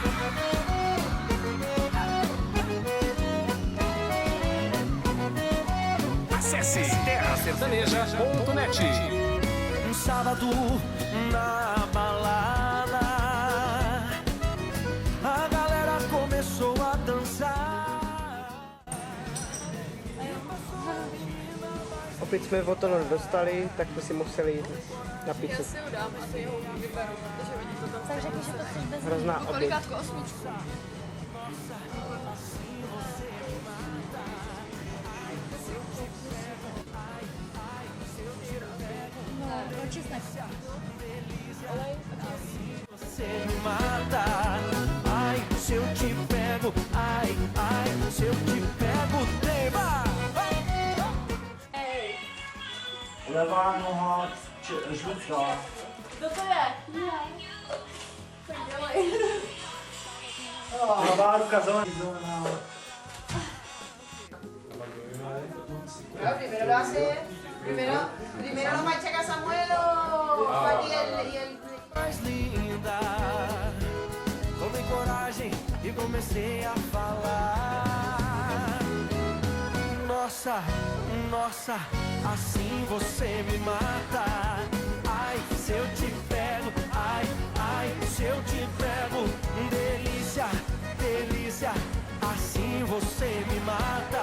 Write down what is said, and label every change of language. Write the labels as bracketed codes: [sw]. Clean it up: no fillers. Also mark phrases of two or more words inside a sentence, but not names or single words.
[pt] Acesse terrasertaneja.net. Um sábado na balada, a galera começou a dançar. [cs] Opět jsme o to nedostali, tak jsme si museli jít na pizzu. Já si ho dám, ještě ho vyberu, protože oni to tam... Tak řekni, že to chceš bez Hrozná oběť. Kolikátko, 8. no, česnek. [pt] Você me mata. Ai, se eu te pego, ai, ai, se eu te pego, tema. [cs] Levá noha žlutská. Kdo to je? Tak dělej. Pravá ruka zelená. [es] Primero no machaca Samuelo, y el [pt] Mais linda. Tomei coragem e comecei a falar. Nossa, nossa, assim você me mata. Ai, se eu te pego, ai, ai, se eu te pego, delícia, delícia, assim você me mata.